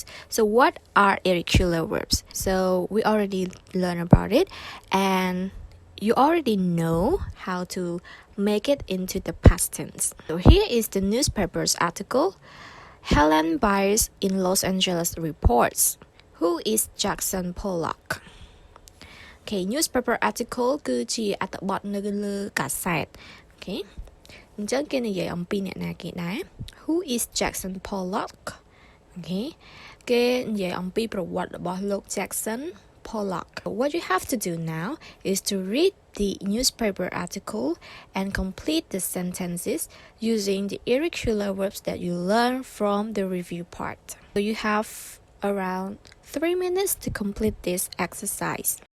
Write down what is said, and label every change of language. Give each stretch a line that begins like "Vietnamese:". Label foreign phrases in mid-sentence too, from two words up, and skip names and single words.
English: So what are irregular verbs? So we already learned about it and you already know how to make it into the past tense. So here is the newspaper's article. Helen Byers in Los Angeles reports. Who is Jackson Pollock? Okay, newspaper article
Khmer: គឺជាអត្ថបទនៅលើកាសែត
English: Okay,
Khmer: អញ្ចឹងគេនិយាយអំពីអ្នកណាគេដែរ
English: Who is Jackson Pollock? Okay.
Khmer: គេនិយាយអំពីប្រវត្តិរបស់លោក Jackson Pollock.
English: What you have to do now is to read the newspaper article and complete the sentences using the irregular verbs that you learn from the review part. So you have around 3 minutes to complete this exercise.